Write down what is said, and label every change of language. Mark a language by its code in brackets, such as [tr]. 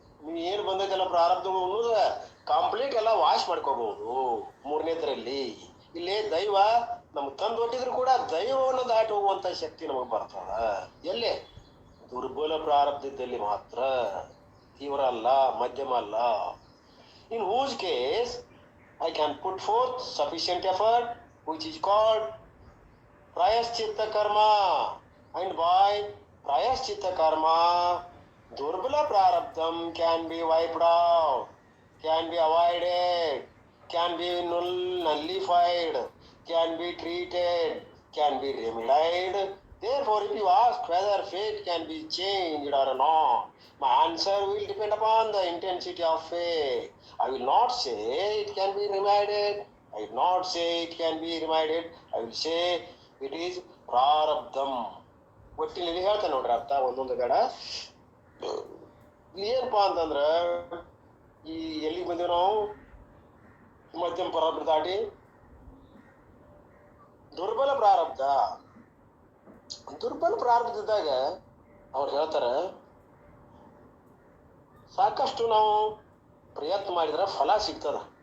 [kn] ನೀವು ಏನ್ ಬಂದೈತಲ್ಲ ಪ್ರಾರಬ್ಧ ಅನ್ನೋದು ಕಂಪ್ಲೀಟ್ ಎಲ್ಲ ವಾಶ್ ಮಾಡ್ಕೋಬಹುದು ಮೂರನೇದ್ರಲ್ಲಿ. ಇಲ್ಲಿ ದೈವ ನಮ್ಗೆ ತಂದು ಒಟ್ಟಿದ್ರು ಕೂಡ ದೈವವನ್ನು ದಾಟಿ ಹೋಗುವಂತ ಶಕ್ತಿ ನಮಗ್ ಬರ್ತದ. ಎಲ್ಲೇ ದುರ್ಬಲ ಪ್ರಾರಬ್ಧದಲ್ಲಿ ಮಾತ್ರ, ತೀವ್ರ ಅಲ್ಲ, ಮಧ್ಯಮ ಅಲ್ಲ. [en] In whose case I can put forth sufficient effort, which is called prayaschitta karma, and by prayaschitta karma durbala prarabdham can be wiped out, can be avoided, can be nullified, can be treated, can be remedied. Therefore, if you ask whether fate can be changed or not, my answer will depend upon the intensity of faith. I will not say it can be remedied. I will not say it can be remedied. I will say it is prarabdham. [kn] ಒಟ್ಟಿನಲ್ಲಿ ಹೇಳ್ತಾನೆ ನೋಡ್ರಿ ಅರ್ಥ ಒಂದೊಂದು ಬೇಡ. ಏನಪ್ಪಾ ಅಂತಂದ್ರ, ಈ ಎಲ್ಲಿಗೆ ಬಂದೀವಿ ನಾವು? ಮಧ್ಯಮ ಪ್ರಾರಬ್ಧ ದಾಟಿ ದುರ್ಬಲ ಪ್ರಾರಬ್ಧ. ದುರ್ಬಲ ಪ್ರಾರಬ್ಧದಾಗ ಅವ್ರು ಹೇಳ್ತಾರ, ಸಾಕಷ್ಟು ನಾವು ಪ್ರಯತ್ನ ಮಾಡಿದ್ರೆ ಫಲ ಸಿಗ್ತದ.